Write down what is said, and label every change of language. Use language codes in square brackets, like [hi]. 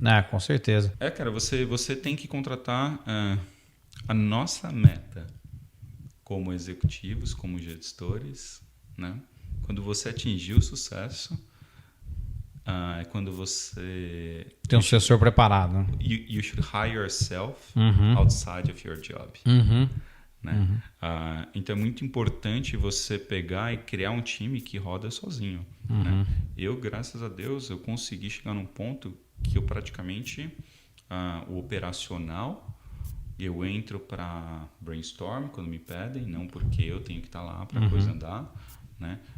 [pt] Com certeza. Cara, você tem que contratar a nossa meta como executivos, como gestores, né? Quando você atingir o sucesso, é quando você... Tem um sucessor preparado. [en] You should hire yourself outside of your job. [pt] Né? Então é muito importante você pegar e criar um time que roda sozinho. Né? Eu, graças a Deus, eu consegui chegar num ponto que eu praticamente o operacional eu entro para brainstorm quando me pedem, não porque eu tenho que estar lá para a coisa andar, né?